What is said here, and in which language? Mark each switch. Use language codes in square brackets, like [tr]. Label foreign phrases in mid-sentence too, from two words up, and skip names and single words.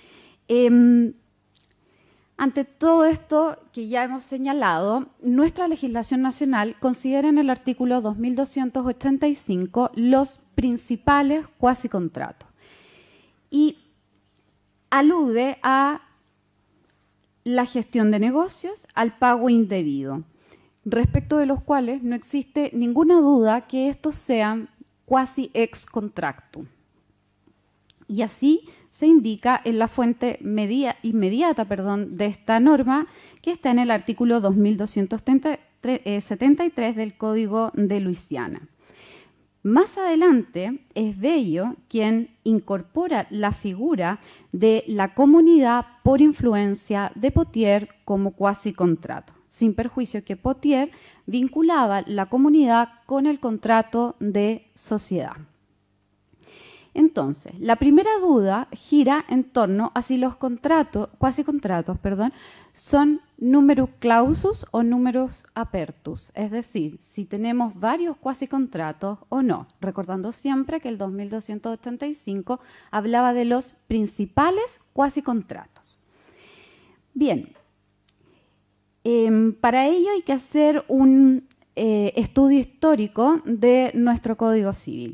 [es] Ante todo esto que ya hemos señalado, nuestra legislación nacional considera en el artículo 2285 los principales cuasicontratos y alude a la gestión de negocios, al pago indebido, respecto de los cuales no existe ninguna duda que estos sean [la] quasi ex contractu. [es] Y así se indica en la fuente inmediata de esta norma, que está en el artículo 2273 del Código de Luisiana. Más adelante es Bello quien incorpora la figura de la comunidad por influencia de Pottier como cuasi contrato, sin perjuicio que Pottier vinculaba la comunidad con el contrato de sociedad. Entonces, la primera duda gira en torno a si los cuasi contratos, son [la] numerus clausus [es] o [la] numerus apertus, [es] es decir, si tenemos varios cuasi contratos o no, recordando siempre que el 2285 hablaba de los principales cuasi contratos. Bien, para ello hay que hacer un estudio histórico de nuestro Código Civil.